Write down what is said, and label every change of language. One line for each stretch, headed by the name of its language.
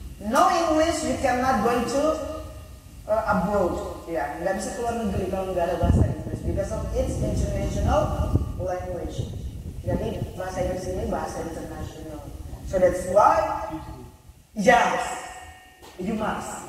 English: No English, you cannot go to abroad.
Indonesian: Ya, nggak bisa keluar negeri kalau nggak ada bahasa Inggris.
English: Because of its international language.
Indonesian: Jadi bahasa Inggris ini bahasa internasional.
English: So that's why, yes, you must.